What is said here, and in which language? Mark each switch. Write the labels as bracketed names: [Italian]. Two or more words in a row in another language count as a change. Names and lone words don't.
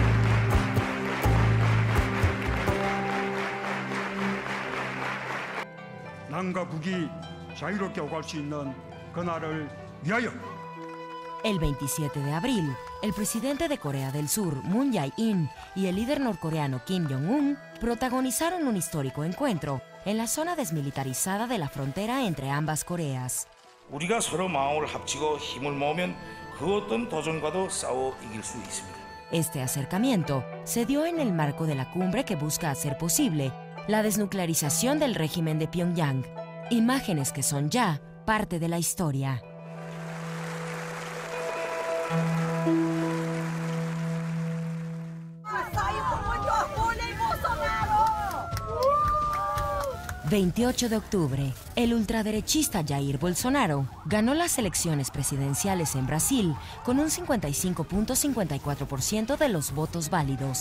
[Spanish] El 27 de abril, el presidente de Corea del Sur, Moon Jae-in, y el líder norcoreano Kim Jong-un protagonizaron un histórico encuentro en la zona desmilitarizada de la frontera entre ambas Coreas. [Korean] 우리가 서로 마음을 합치고 힘을 모으면 그 어떤 도전과도 싸워 이길 수 있습니다. [Spanish] Este acercamiento se dio en el marco de la cumbre que busca hacer posible la desnuclearización del régimen de Pyongyang, imágenes que son ya parte de la historia. ...28 de octubre, el ultraderechista Jair Bolsonaro ganó las elecciones presidenciales en Brasil con un 55.54% de los votos válidos.